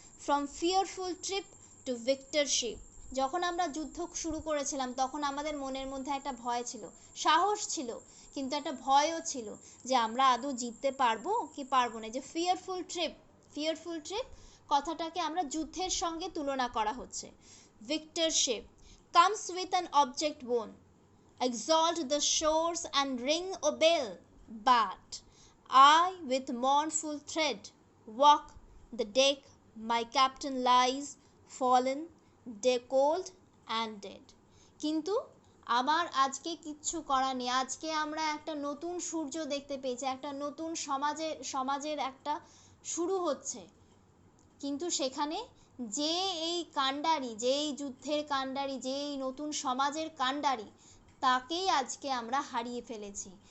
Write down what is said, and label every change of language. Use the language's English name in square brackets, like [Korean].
[English] from fearful trip to victor ship, [Bangla] যখন আমরা যুদ্ধ শুরু করেছিলাম, তখন আমাদের মনের মধ্যে একটা ভয় ছিল, সাহস ছিল, কিন্তু একটা ভয়ও ছিল যে আমরা আদৌ জিততে পারবো কি পারবো না। যে ফিয়ারফুল ট্রিপ কথাটাকে আমরা যুদ্ধের সঙ্গে তুলনা করা হচ্ছে। [English] Victor ship comes with an object won, exalt the shores and ring a bell, but I with mournful tread walk the deck, my captain lies fallen, cold and dead. [Bangla] কিন্তু আমার আজকে কিচ্ছু করার নেই, আজকে আমরা একটা নতুন সূর্য দেখতে পেয়েছি, একটা নতুন সমাজের একটা শুরু হচ্ছে। কিন্তু সেখানে যে এই কাণ্ডারি, যে এই যুদ্ধের কাণ্ডারি, যে এই নতুন সমাজের কাণ্ডারি, তাকেই আজকে আমরা হারিয়ে ফেলেছি।